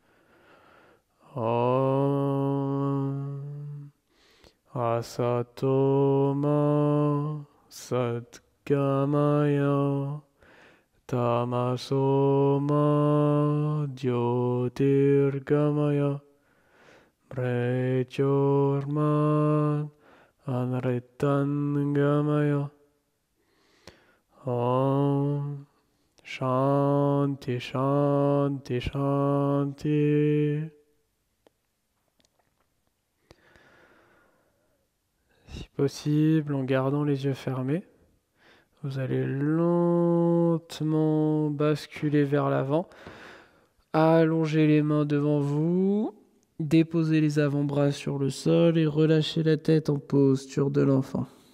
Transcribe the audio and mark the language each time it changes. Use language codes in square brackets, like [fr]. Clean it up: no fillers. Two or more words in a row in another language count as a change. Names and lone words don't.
[sa] Om Asatoma Satgamaya Tamasoma Jyotirgamaya Mrechorman Anritangamaya. Om Shanti Shanti Shanti. [fr] Si possible, en gardant les yeux fermés, vous allez lentement basculer vers l'avant, allonger les mains devant vous, déposer les avant-bras sur le sol et relâcher la tête en posture de l'enfant.